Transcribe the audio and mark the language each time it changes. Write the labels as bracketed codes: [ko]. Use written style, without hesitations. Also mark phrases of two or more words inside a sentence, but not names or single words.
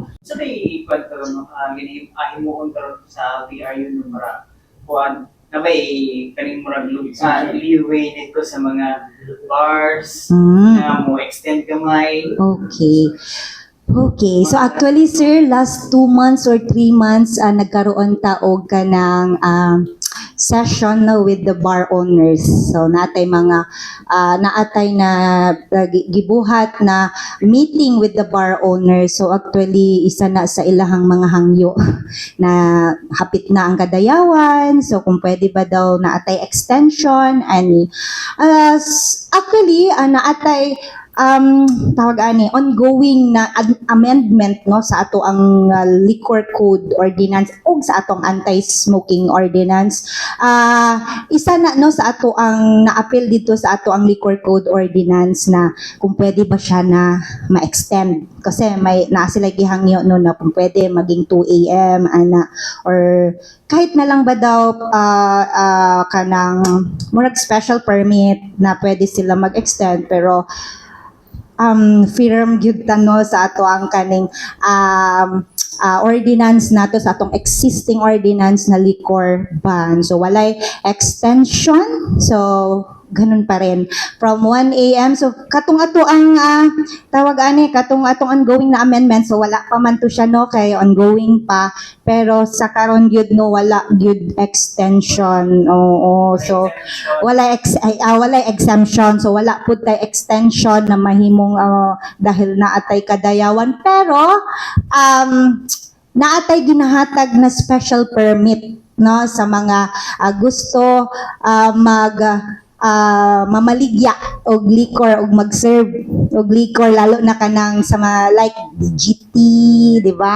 [ceb] So may kwento himuon karon sa VRU numero 1 na may kaning murag leeway dito sa mga bars na mo extend gamay. Okay. Okay. So actually sir, [en] last 2 months or 3 months [ceb] nagkaroon ta og kanang [en] session with the bar owners. [ceb] So naatay mga naatay na gibuhat na [en] meeting with the bar owners. [ceb] So actually isa na sa ilahang mga hangyo na hapit na ang kadayawan. So kung pwede ba daw naatay extension and actually naatay tawag ani ongoing na amendment no sa ato ang [en] liquor code ordinance [ceb] o sa atong [en] anti-smoking ordinance. [ceb] Isa na no sa ato ang na-appeal dito sa ato ang [en] liquor code ordinance [ceb] na kung pwede ba siya na ma-extend kasi may na sila gihangyo no na kung pwede maging 2 AM ana or kahit na lang ba daw kanang murag [en] special permit [ceb] na pwede sila mag-extend pero firm gyud tano sa ato ang kaning ordinance nato sa atong [en] existing ordinance [ceb] na [en] liquor ban. [ceb] So walay extension. [tl] So ganun pa rin from 1 a.m. [ceb] So katong ato ang tawag ani katong atong ongoing na amendment, so wala pa man to siya no, kay ongoing pa, pero sa karon gyud no wala gyud extension. Oo, so wala wala exemption, so wala pud tay extension na mahimong dahil naatay kadayawan, pero naatay ginahatag na [en] special permit [ceb] no sa mga gusto mamaligya og liquor og mag-serve og liquor, lalo na kanang sa mga like GT, [tl] di ba?